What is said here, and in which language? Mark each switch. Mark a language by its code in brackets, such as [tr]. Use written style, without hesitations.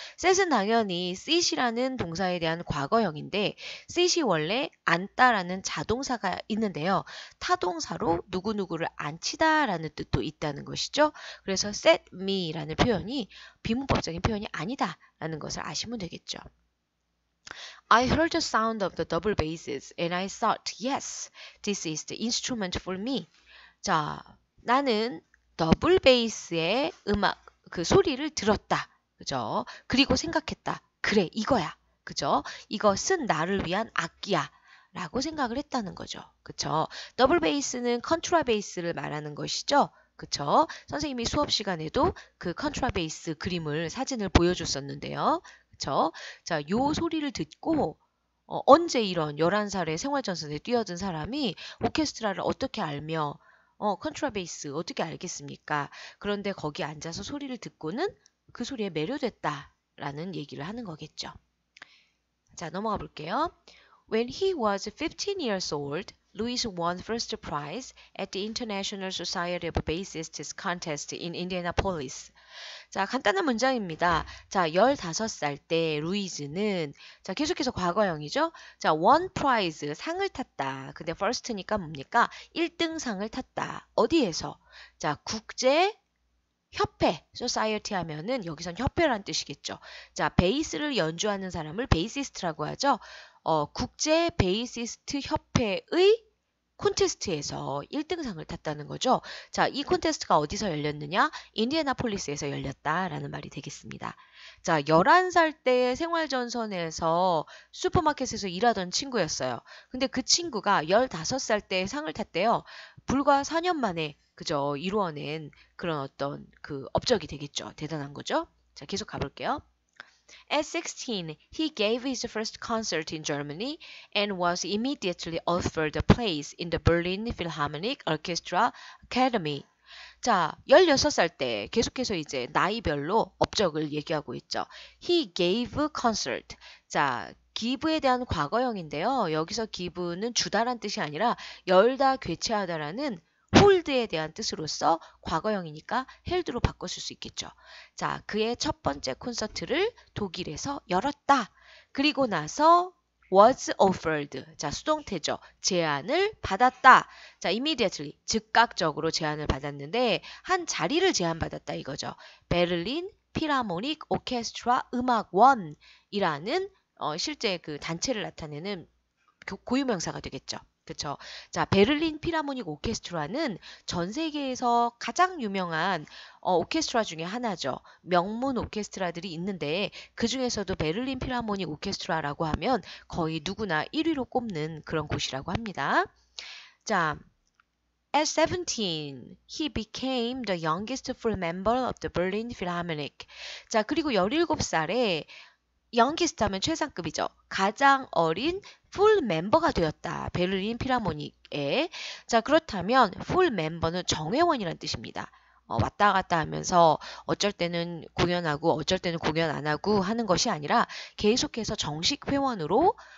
[ko] set은 당연히 sit이라는 동사에 대한 과거형인데 sit이 원래 앉다라는 자동사가 있는데요. 타동사로 누구누구를 앉히다라는 뜻도 있다는 것이죠. 그래서 set me라는 표현이 비문법적인 표현이 아니다라는 것을 아시면 되겠죠. [en] I heard the sound of the double basses and I thought, yes, this is the instrument for me. [ko] 자, 나는 더블 베이스의 음악, 그 소리를 들었다. 그죠? 그리고 생각했다. 그래, 이거야. 그죠? 이것은 나를 위한 악기야. 라고 생각을 했다는 거죠. 그쵸? 더블 베이스는 컨트라 베이스를 말하는 것이죠. 그쵸? 선생님이 수업 시간에도 그 컨트라 베이스 그림을, 사진을 보여줬었는데요. 그쵸? 자, 요 소리를 듣고 언제 이런 11살의 생활전선에 뛰어든 사람이 오케스트라를 어떻게 알며 컨트라베이스 어떻게 알겠습니까? 그런데 거기 앉아서 소리를 듣고는 그 소리에 매료됐다라는 얘기를 하는 거겠죠. 자, 넘어가 볼게요. [en] When he was 15 years old, Louis won first prize at the International Society of Bassists Contest in Indianapolis. [ko] 자, 간단한 문장입니다. 자, 15살 때 루이즈는, 자, 계속해서 과거형이죠. 자, [en] won prize, [ko] 상을 탔다. 근데 first니까 뭡니까? 1등상을 탔다. 어디에서? 자, 국제 협회, society 하면은 여기선 협회란 뜻이겠죠. 자, 베이스를 연주하는 사람을 베이시스트라고 하죠. 국제 베이시스트 협회의 콘테스트에서 1등상을 탔다는 거죠. 자, 이 콘테스트가 어디서 열렸느냐? 인디애나폴리스에서 열렸다라는 말이 되겠습니다. 자, 11살 때 생활전선에서 슈퍼마켓에서 일하던 친구였어요. 근데 그 친구가 15살 때 상을 탔대요. 불과 4년 만에 그저 이루어낸 그런 어떤 그 업적이 되겠죠. 대단한 거죠. 자, 계속 가볼게요. [en] At 16, he gave his first concert in Germany and was immediately offered a place in the Berlin Philharmonic Orchestra Academy. [ko] 자, 16살 때 계속해서 이제 나이별로 업적을 얘기하고 있죠. [en] He gave concert. [ko] 자, give에 대한 과거형인데요. 여기서 give는 주다란 뜻이 아니라 열다, 괴체하다라는 홀드에 대한 뜻으로서 과거형이니까 헬드로 바꿨을 수 있겠죠. 자, 그의 첫 번째 콘서트를 독일에서 열었다. 그리고 나서 [en] was offered. [ko] 자, 수동태죠. 제안을 받았다. 자, immediately. 즉각적으로 제안을 받았는데 한 자리를 제안받았다 이거죠. 베를린 필하모닉 오케스트라 음악원이라는 실제 그 단체를 나타내는 고유명사가 되겠죠. 그렇죠. 자, 베를린 필하모닉 오케스트라는 전 세계에서 가장 유명한 오케스트라 중에 하나죠. 명문 오케스트라들이 있는데 그 중에서도 베를린 필하모닉 오케스트라라고 하면 거의 누구나 1위로 꼽는 그런 곳이라고 합니다. [en] 자, At 17, he became the youngest full member of the Berlin Philharmonic. [ko] 자, 그리고 17살에 youngest 하면 최상급이죠. 가장 어린 풀 멤버가 되었다. 베를린 필하모닉에. 자, 그렇다면 풀 멤버는 정회원이란 뜻입니다. 왔다 갔다 하면서 어쩔 때는 공연하고 어쩔 때는 공연 안 하고 하는 것이 아니라 계속해서 정식 회원으로